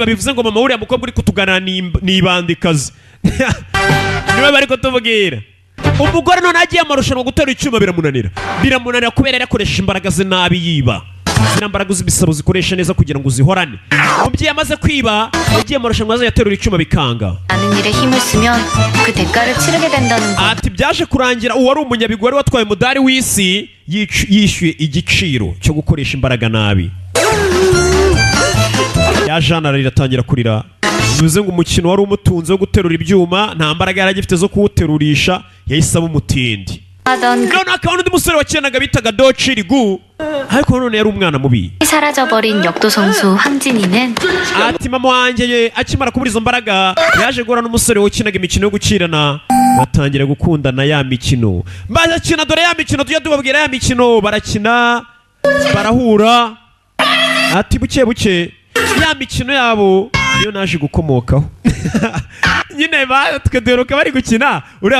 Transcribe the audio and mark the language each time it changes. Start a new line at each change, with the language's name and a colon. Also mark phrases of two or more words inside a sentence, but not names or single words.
Kinyarwanda: bivuze ngo mama uriya mukobwa uri kutuganira ni ibandikazi. niwe bari kutubwira. umugore none agiye amarushanwa gutera icyuma biramunanira kubera yarakoresha imbaraga ze nabi yiba. ziriya mbaraga zibisaba uzikoresha neza kugira ngo uzihorane. umubyeyi amaze kwiba yagiye amarushanwa aza yaterura icyuma bikanga.
Korean: 많은 일에 힘을 쓰면 그 대가를 치르게 된다는 거.
Kinyarwanda: ati byaje kurangira uwari umunyabigwi watwaye umudari w'isi yishyuye igiciro cyo gukoresha imbaraga nabi. ya jana riratangira kurira. bivuze ngo umukino wari umutunze wo guterura ibyuma nta mbaraga yari agifite zo kuwuterurisha yahise aba umutindi. none akaba n'undi musore wakinaga bitaga Dochirigu ariko none yari umwana mubi.
Korean: 사라져버린 역도 선수 황진이는
Kinyarwanda: ati mama wanjye akimara kubura izo mbaraga yaje guhura n'umusore wakinaga imikino yo gukirana batangira gukundana ya mikino barakina dore ya mikino tujya tubabwira ya mikino barakina barahura ati buke buke ya mikino yabo niyo naje gukomokaho nyine batwe duheruka bari gukina uriya